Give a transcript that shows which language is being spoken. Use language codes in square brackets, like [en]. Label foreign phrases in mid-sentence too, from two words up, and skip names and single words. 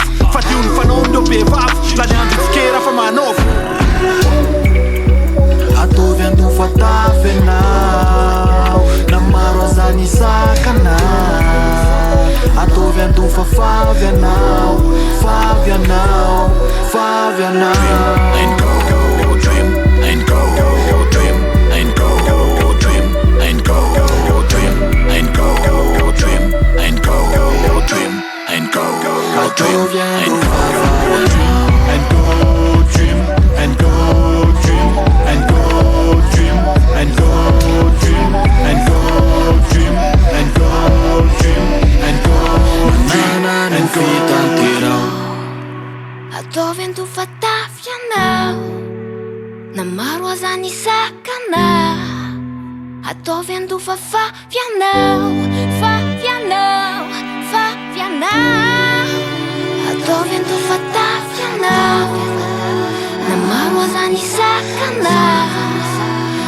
[mg] Fa tio ny fanao ndreo behivavy la ny andro tsikera fa manofy. Ataovy ando fatafianao, na maro aza ny sakana. Ataovy ando fafafianao, fafianao, fafianao. [en] And go dream, and go dream, and go dream, and go dream, and go dream, and go dream, and go dream, and go dream, and go dream, and go dream, and go dream, and go dream, and go dream, and go dream, and go dream. [mg] Ataovy ando fatafianao, na maro aza ny sakana. Ataovy ando fafafianao, fafianao, fafianao. Ataovy ando fatafianao, na maro aza ny sakana.